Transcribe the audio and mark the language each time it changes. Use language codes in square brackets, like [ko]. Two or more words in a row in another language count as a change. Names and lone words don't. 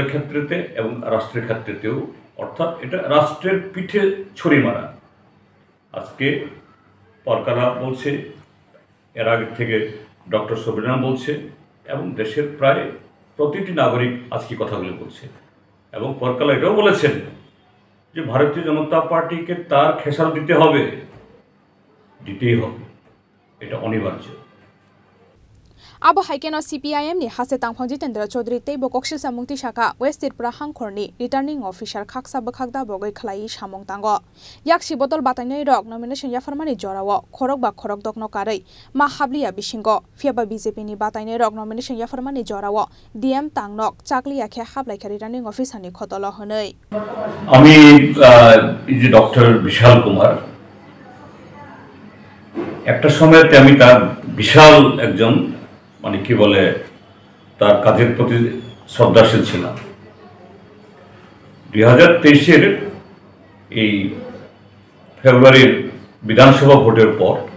[bn] ক্ষেত্রেতে এবং রাষ্ট্রের ক্ষেত্রেতেও অর্থাৎ এটা রাষ্ট্রের পিঠে ছড়ি মারা আজকে পরকালা বলছে এর আগে থেকে ডক্টর সুব্রমণিয়াম বলছে এবং দেশের প্রায় প্রতিটি নাগরিক আজকে কথাগুলো বলছে এবং পরকালা এটাও বলেছেন যে ভারতীয় জনতা পার্টিকে তার খেসারত দিতেই হবে এটা অনিবার্য [trp] abo haikeno CPIM ni haste tangphang Jitendra Chaudhary tei bo koksil samong tisaka West Tripura Hangkhorni [en] returning officer [trp] khaksa bakhakda bogoi khlai samong tango yakshi botol batainai rok nomination yafarmani jorao khorok ba khorok dokno karai ma hablia bisingo fiaba BJP ni batainai rok nomination yafarmani jorao DM tangnok chakliya khe hablai khari [en] returning officer [trp] ni khotolo honai [bn] আমি এই যে ডক্টর বিশাল কুমার একটা সময়তে আমি তার বিশাল একজন মানে কি বলে তার কাজের প্রতি শ্রদ্ধাশীল ছিলাম 2023-এর এই ফেব্রুয়ারির বিধানসভা ভোটের পর